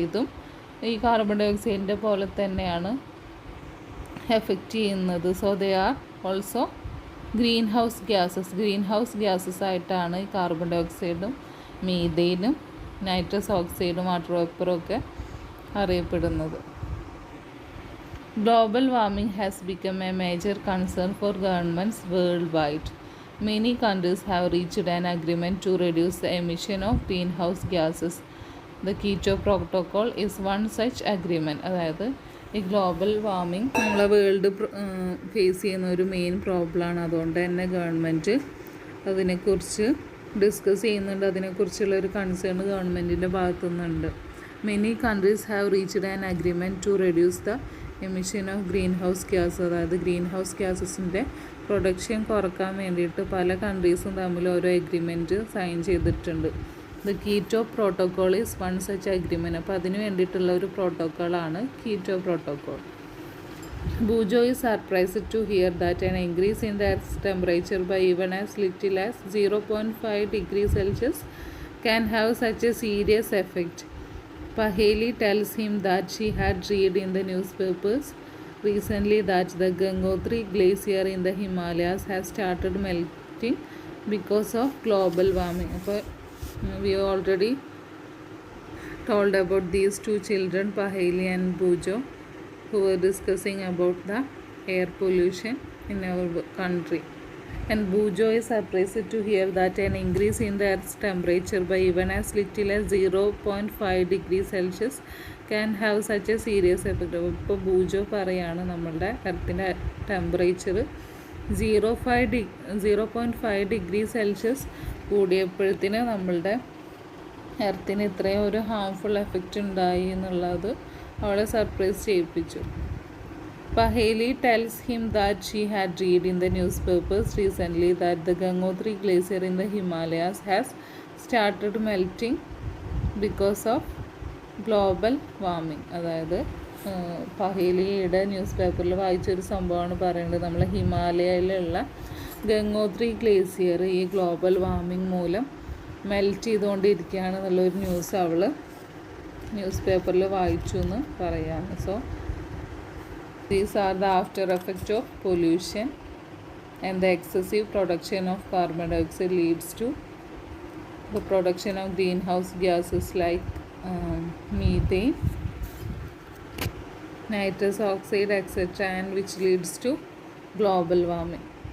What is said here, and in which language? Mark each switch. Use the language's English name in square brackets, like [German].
[Malayalam] ഇതും ഈ carbon dye ഓക്സൈഡിൻ്റെ പോലെ തന്നെയാണ് എഫക്റ്റ് ചെയ്യുന്നത്. [English] so they are also [Malayalam] green house gases ആയിട്ടാണ് ഈ കാർബൺ ഡൈ ഓക്സൈഡും മീഥെയ്നും നൈട്രസ് ഓക്സൈഡും വാട്ടർ വേപ്പറും ഒക്കെ അറിയപ്പെടുന്നത്. [English] Global warming has become a major concern for governments worldwide. Many countries have reached an agreement to reduce the emission of greenhouse gases. The Kyoto Protocol is one such agreement. [Malayalam] അതായത് ഈ global warming നമ്മളെ world face ചെയ്യുന്ന ഒരു main പ്രോബ്ലമാണ്. അതുകൊണ്ട് തന്നെ government അതിനെക്കുറിച്ച് discuss ചെയ്യുന്നുണ്ട്. അതിനെക്കുറിച്ചുള്ളൊരു കൺസേൺ ഗവൺമെൻറ്റിൻ്റെ ഭാഗത്തു നിന്നുണ്ട്. [English] Many countries have reached an agreement to reduce the emission of greenhouse gas. [Malayalam] അതായത് ഗ്രീൻ ഹൗസ് ഗ്യാസസിൻ്റെ പ്രൊഡക്ഷൻ കുറക്കാൻ വേണ്ടിയിട്ട് പല കൺട്രീസും തമ്മിൽ ഓരോ എഗ്രിമെൻറ്റ് സൈൻ ചെയ്തിട്ടുണ്ട്. [English] The Kyoto Protocol is one such agreement. [Malayalam] അപ്പോൾ അതിന് വേണ്ടിയിട്ടുള്ള ഒരു പ്രോട്ടോക്കോളാണ് keto protocol. [English] Bujo is surprised to hear that an increase in the Earth's temperature by even as little as 0.5 degrees Celsius can have such a serious effect. Paheli tells him that she had read in the newspapers recently that the Gangotri glacier in the Himalayas has started melting because of global warming. We already told about these two children, Paheli and Bujo, who were discussing about the air pollution in our country. And Bujo is surprised to hear that an increase in the Earth's temperature by even as little as 0.5 degrees Celsius can have such a serious effect. [Malayalam] ഇപ്പോൾ ബൂജോ പറയാണ് നമ്മളുടെ എർത്തിൻ്റെ temperature 0.5 degree Celsius കൂടിയപ്പോഴത്തേന് നമ്മളുടെ എർത്തിന് ഇത്രയും ഒരു harmful effect ഉണ്ടായി എന്നുള്ളത് അവളെ surprise ചെയ്യിപ്പിച്ചു. [English] Paheli tells him that she had read in the newspapers recently that the Gangotri glacier in the Himalayas has started melting because of global warming. [Malayalam] അതായത് പഹേലിയുടെ news പേപ്പറിൽ വായിച്ചൊരു സംഭവമാണ് പറയുന്നത്. നമ്മൾ ഹിമാലയയിലുള്ള ഗംഗോത്രി ഗ്ലേസിയർ ഈ ഗ്ലോബൽ വാർമിംഗ് മൂലം മെൽറ്റ് ചെയ്തുകൊണ്ടിരിക്കുകയാണ് എന്നുള്ളൊരു news അവൾ ന്യൂസ് പേപ്പറിൽ വായിച്ചു എന്ന് പറയുകയാണ്. [English] So these are the after effects of pollution, and the excessive production of carbon dioxide leads to the production of greenhouse gases like methane, nitrous oxide, etc., and which leads to global warming.